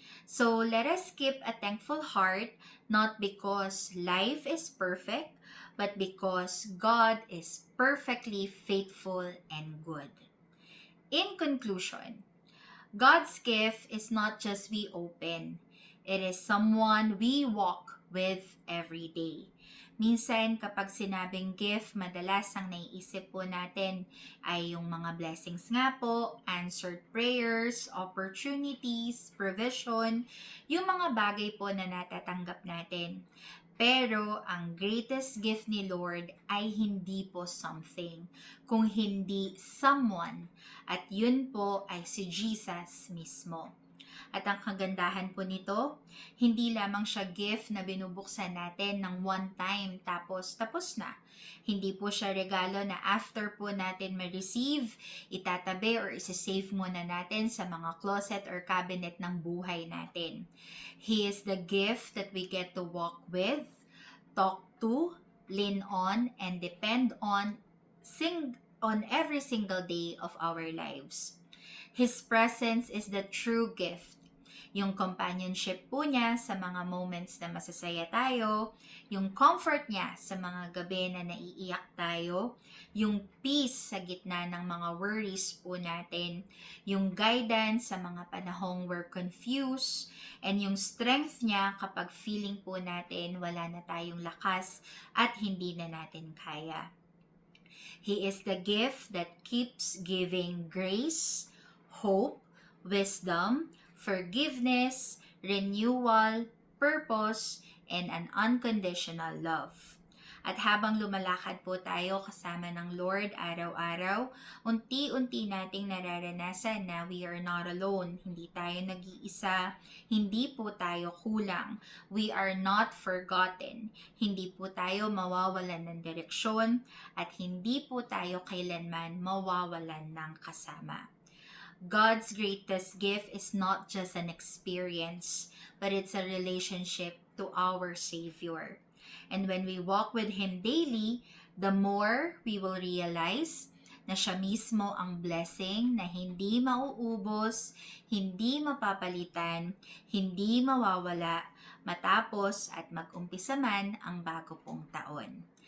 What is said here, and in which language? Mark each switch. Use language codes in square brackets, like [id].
[en] So let us keep a thankful heart, not because life is perfect, but because God is perfectly faithful and good. In conclusion, God's gift is not just we open, it is someone we walk with every day. [tl] Minsan kapag sinabing gift, madalas ang naiisip po natin ay yung mga blessings nga po, answered prayers, opportunities, provision, yung mga bagay po na natatanggap natin. Pero ang greatest gift ni Lord ay hindi po something, kung hindi someone. At yun po ay si Jesus mismo. At ang kagandahan po nito, hindi lamang siya gift na binubuksan natin ng one time tapos na. Hindi po siya regalo na after po natin ma-receive, itatabi or isa-save muna natin sa mga closet or cabinet ng buhay natin. [en] He is the gift that we get to walk with, talk to, lean on, and depend on every single day of our lives. His presence is the true gift. [tl] Yung companionship po niya sa mga moments na masasaya tayo, yung comfort niya sa mga gabi na naiiyak tayo, yung peace sa gitna ng mga worries po natin, yung guidance sa mga panahong [en] we're confused, [tl] and yung strength niya kapag feeling po natin wala na tayong lakas at hindi na natin kaya. [en] He is the gift that keeps giving grace, hope, wisdom, forgiveness, renewal, purpose, and an unconditional love. [tl] At habang lumalakad po tayo kasama ng Lord araw-araw, unti-unti nating nararanasan na [en] we are not alone. [tl] Hindi tayo nag-iisa, hindi po tayo kulang. [en] We are not forgotten. [tl] Hindi po tayo mawawalan ng direksyon at hindi po tayo kailanman mawawalan ng kasama. [en] God's greatest gift is not just an experience, but it's a relationship to our Savior. And when we walk with Him daily, the more we will realize [tl] na siya mismo ang blessing na hindi mauubos, hindi mapapalitan, hindi mawawala, matapos at mag-umpisa man ang bago pong taon.